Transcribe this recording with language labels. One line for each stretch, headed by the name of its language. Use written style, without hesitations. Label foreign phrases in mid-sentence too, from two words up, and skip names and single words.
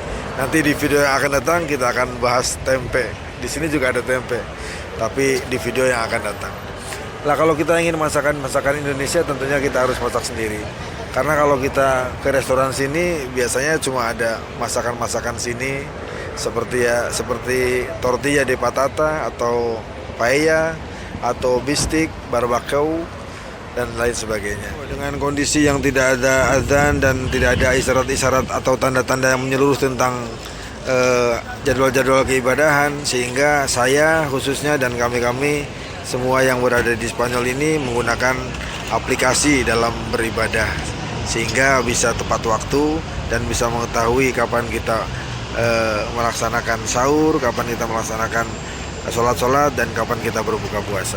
Indonesian: Nanti di video yang akan datang kita akan bahas tempe. Di sini juga ada tempe, tapi di video yang akan datang. Lah, kalau kita ingin masakan Indonesia tentunya kita harus masak sendiri. Karena kalau kita ke restoran sini biasanya cuma ada masakan sini seperti
Spanish: tortilla de patata
Indonesian: atau paella atau bistik, barbecue dan lain sebagainya. Dengan kondisi yang tidak ada azan dan tidak ada isyarat-isyarat atau tanda-tanda yang menyeluruh tentang jadwal-jadwal keibadahan, sehingga saya khususnya dan kami semua yang berada di Spanyol ini menggunakan aplikasi dalam beribadah, sehingga bisa tepat waktu dan bisa mengetahui kapan kita melaksanakan sahur, kapan kita melaksanakan sholat dan kapan kita berbuka puasa.